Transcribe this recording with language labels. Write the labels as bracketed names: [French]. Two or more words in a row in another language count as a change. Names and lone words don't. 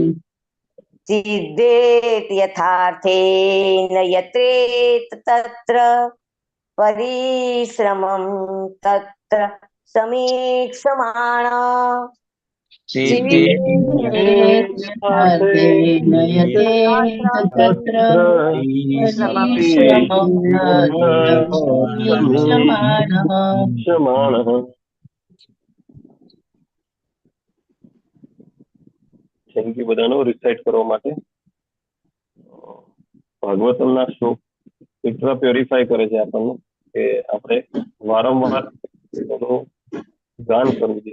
[Sanskrit] सिद्धेत यथार्थे नयते तत्र परिश्रमं तत्र समीक्षमाण सिद्धे यथार्थे नयते तत्र परिश्रमं समीक्षमाणः [English] thank you [Gujarati] બધાનો રિસાઇટ કરવા માટે. ભાગવતમના શ્લોક એટલા પ્યોરિફાય કરે છે આપણને કે આપણે વારંવાર એનું ગાન કરવું જોઈએ.